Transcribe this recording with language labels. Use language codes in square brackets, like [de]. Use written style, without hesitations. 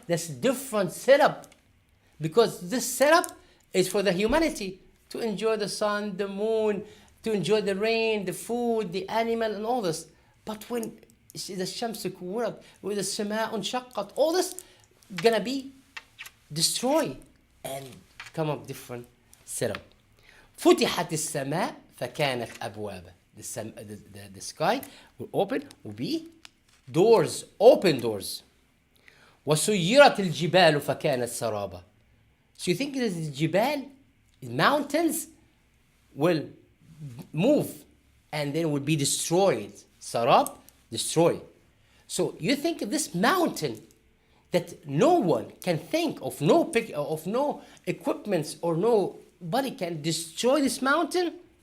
[en] That's different setup. Because this setup is for the humanity to enjoy the sun, the moon, to enjoy the rain, the food, the animal, and all this. But when the Shams kuwirat, with the Sama unshaqqat, all this gonna be destroyed and come up different setup. [ar] فتحت السماء فكانت أبوابا. [en] The sky will open, will be doors, open doors. [ar] وسيرت الجبال فكانت سرابا. [en] So you think that the jibal, mountains, will move and then will be destroyed. Sarab, destroyed. So you think this mountain that no one can think of, no equipments or nobody can destroy this mountain?